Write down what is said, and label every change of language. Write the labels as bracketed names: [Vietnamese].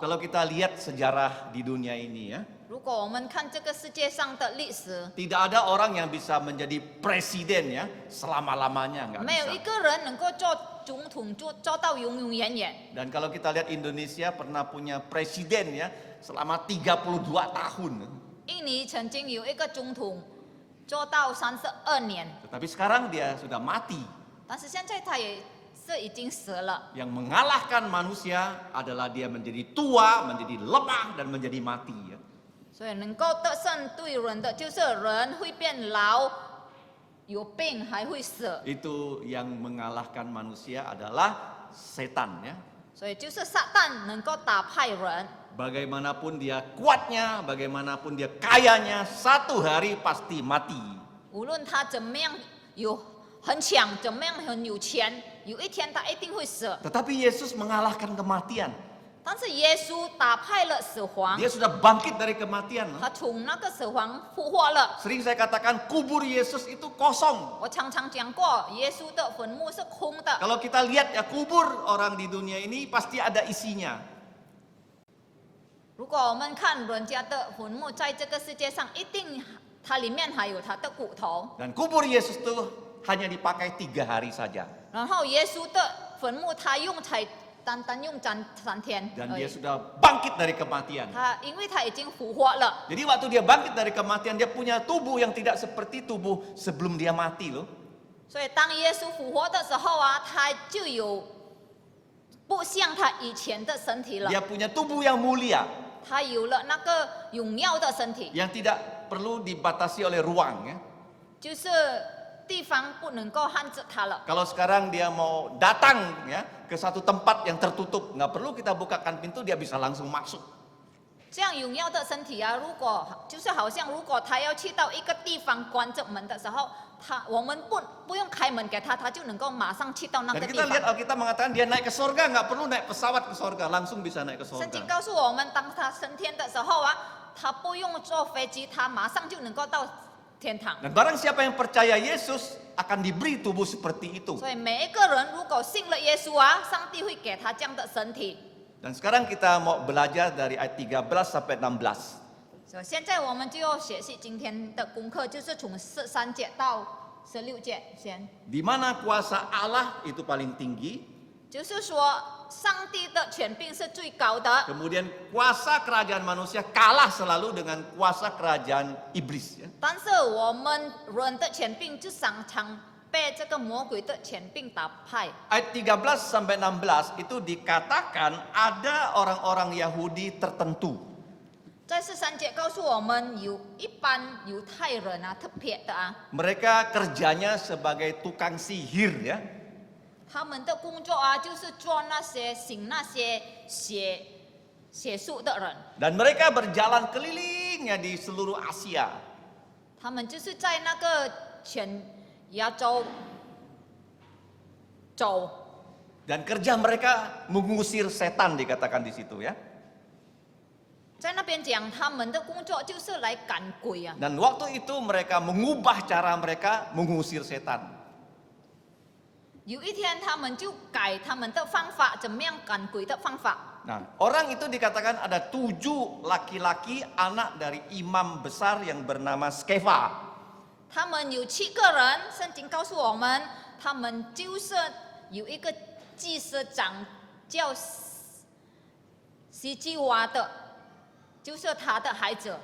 [Indonesian] Kalau kita lihat sejarah di dunia ini ya, [Chinese] 如果我们看这个世界上的历史， [Indonesian] tidak ada orang yang bisa menjadi presiden ya selama-lamanya, nggak [Chinese] 没有一 [Indonesian] bisa. [Chinese] 个人能够做总统做到永永远远。 [Indonesian] Dan kalau kita lihat Indonesia pernah punya presiden ya selama 32 tahun. [Chinese] 印尼曾经有一个总统做到32年， [Indonesian] Tetapi sekarang dia sudah mati. [Chinese] 但是现在他也是已经死了。 [Indonesian] Yang mengalahkan manusia adalah dia menjadi tua, menjadi lemah, dan menjadi mati ya. [Chinese] 所以能够得胜对人的，就是人会变老，有病还会死。 [Indonesian] Itu yang mengalahkan manusia adalah setan ya. [Chinese] 所以就是撒旦能够打败人。 [Indonesian] Bagaimanapun dia kuatnya, bagaimanapun dia kayanya, satu hari pasti mati. [Chinese] 无论他怎么样有很强，怎么样很有钱，有一天他一定会死。 [Indonesian] Tetapi Yesus mengalahkan kematian. [Chinese] 但是耶稣打败了死亡， [Indonesian] Dia sudah bangkit dari kematian. [Chinese] 他从那个死亡复活了。 [Indonesian] Sering saya katakan kubur Yesus itu kosong. [Chinese] 我常常讲过，耶稣的坟墓是空的。 [Indonesian] Kalau kita lihat ya kubur orang di dunia ini pasti ada isinya. [Chinese] 如果我们看人家的坟墓，在这个世界上，一定它里面还有他的骨头。 [Indonesian] Dan kubur Yesus itu hanya dipakai 3 hari saja. [Chinese] 然后耶稣的坟墓，他才单单用3天 [Indonesian] Dan [Chinese] 而 [Indonesian] dia [Chinese] 已。 [Indonesian] sudah bangkit dari kematian. [Chinese] 因为他已经复活了， [Indonesian] Jadi waktu dia bangkit dari kematian dia punya tubuh yang tidak seperti tubuh sebelum dia mati loh. [Chinese] 所以当耶稣复活的时候啊，他就有不像他以前的身体了， [Indonesian] Dia punya tubuh yang mulia [Chinese] 他有了那个荣耀的身体， [Indonesian] yang tidak perlu dibatasi oleh ruang ya. [Chinese] 就是地方不能够限制他了。 [Indonesian] Kalau sekarang dia mau datang ya ke satu tempat yang tertutup, nggak perlu kita bukakan pintu, dia bisa langsung masuk. [Chinese] 这样荣耀的身体啊，如果就是好像如果他要去到一个地方关着门的时候，我们不用开门给他，他就能够马上去到那 [Indonesian] Dan [Chinese] 个地 [Indonesian] kita lihat [Chinese] 方。 [Indonesian] Alkitab mengatakan dia naik ke sorga, nggak perlu naik pesawat ke sorga, langsung bisa naik ke [Chinese] 圣经 [Indonesian] sorga. [Chinese] 告诉我们，当他升天的时候啊，他不用坐飞机，他马上就能够到天堂。 [Indonesian] Dan barang siapa yang percaya Yesus akan diberi tubuh seperti itu. [Chinese] 所以每一个人如果信了耶稣啊，上帝会给他这样的身体。 [Indonesian] Dan sekarang kita mau belajar dari ayat 13 sampai 16. [Chinese] 所以现在我们就要学习今天的功课，就是从13节到16节先。 [Indonesian] Di mana kuasa Allah itu paling tinggi, [Chinese] 就是说，上帝的权柄是最高的， [Indonesian] kemudian kuasa kerajaan manusia kalah selalu dengan kuasa kerajaan iblis ya. [Chinese] 但是我们人的权柄就常常被这个魔鬼的权柄打败。 [Indonesian] Ayat 13 sampai 16 itu dikatakan ada orang-orang Yahudi tertentu. [Chinese] 在13节告诉我们，有一般犹太人啊，特别的啊， [Indonesian] Mereka kerjanya sebagai tukang sihir ya. [Chinese] 他们的工作啊，就是做那些行那些邪术的人。 [Indonesian] Dan mereka berjalan keliling ya di seluruh Asia. [Chinese] 他们就是在那个全亚洲走， [Indonesian] Dan kerja mereka mengusir setan dikatakan di situ ya. [Chinese] 在那边讲他们的工作就是来赶鬼啊。 [Indonesian] Dan waktu itu mereka mengubah cara mereka mengusir setan. [Chinese] 有一天他们就改他们的方法，怎么样赶鬼的方法。 [Indonesian] Nah, orang itu dikatakan ada 7 laki-laki anak dari imam besar yang bernama Skeva. [Chinese] 他们有7个人，圣经告诉我们，他们就是有一个祭司长叫西基瓦的，就是他的孩子。